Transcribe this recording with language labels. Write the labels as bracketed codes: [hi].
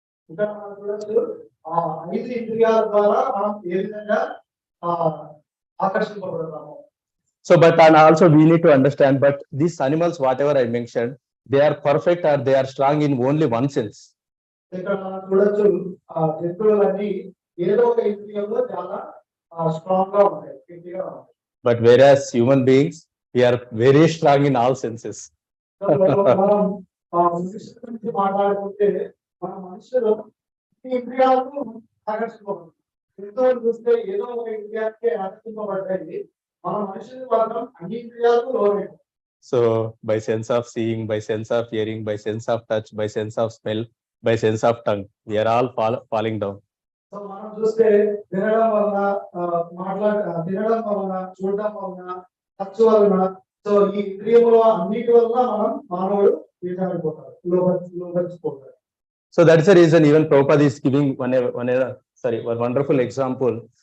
[te] ఇక్కడ మనం చూడొచ్చు ఆ 5 ఇంద్రియాల ద్వారా మనం ఏ విధంగా ఆకర్షింపబడతాము. [en] So but and also we need to understand, but these animals, whatever I mentioned, they are perfect or they are strong in only one sense. [te] ఇక్కడ మనం చూడొచ్చు జంతువులన్నీ ఏదో ఒక ఇంద్రియంలో చాలా స్ట్రాంగ్ గా ఉంటాయి, గట్టిగా ఉంటాయి. [en] But whereas human beings, we are very strong in all senses. [te] మనం మనుషుల గురించి మాట్లాడుకుంటే మన మనుషులు ఈ ఇంద్రియాలకు ఆకర్షింపబడతారు. జంతువులు చూస్తే ఏదో ఒక ఇంద్రియానికి ఆకర్షింపబడ్డాయి. మన మనుషులు మాత్రం అన్ని ఇంద్రియాలకు లోనైపోతారు. [en] So by sense of seeing, by sense of hearing, by sense of touch, by sense of smell, by sense of tongue, we are all falling down. [te] So మనం చూస్తే వినడం వలన, వినడం వలన, చూడడం వలన, టచ్ వలన, సో ఈ ఇంద్రియముల అన్నిటి వలన మానవుడు వీటమైపోతాడు, లోబడిపోతాడు. [en] So that's the reason even Prabhupada is giving one wonderful example.